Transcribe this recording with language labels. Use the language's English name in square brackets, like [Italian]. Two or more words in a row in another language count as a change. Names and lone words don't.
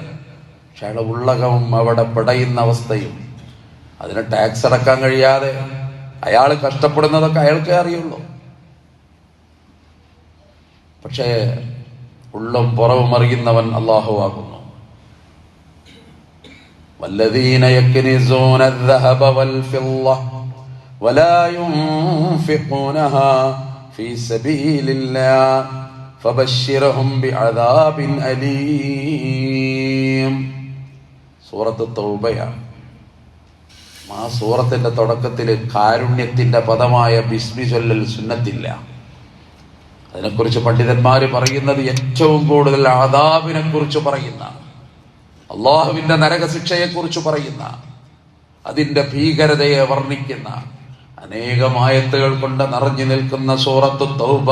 [Malayalam] പക്ഷെ അയാളെ ഉള്ളകവും അവിടെ പിടയുന്ന അവസ്ഥയും അതിന് ടാക്സ് അടക്കാൻ കഴിയാതെ അയാൾ കഷ്ടപ്പെടുന്നതൊക്കെ അയാൾക്കേ അറിയുള്ളൂ. പക്ഷേ ഉള്ളും പുറവും അറിയുന്നവൻ അല്ലാഹു ആകുന്നു. [Arabic] والذين يكنزون الذهب والفضة ولا ينفقونها في سبيل الله فبشرهم بعذاب أليم. [Malayalam] സൂറത്ത് തൗബയാണ്. ആ സൂറത്തിന്റെ തുടക്കത്തിൽ കാരുണ്യത്തിന്റെ പദമായ ബിസ്മി ചൊല്ലൽ സുന്നത്തില്ല. അതിനെക്കുറിച്ച് പണ്ഡിതന്മാര് പറയുന്നത് ഏറ്റവും കൂടുതൽ അദാബിനെ കുറിച്ച് പറയുന്ന, അള്ളാഹുവിന്റെ നരകശിക്ഷയെക്കുറിച്ച് പറയുന്ന, അതിന്റെ ഭീകരതയെ വർണ്ണിക്കുന്ന അനേകം ആയത്തുകൾ കൊണ്ട് നിറഞ്ഞു നിൽക്കുന്ന സൂറത്ത് തൗബ.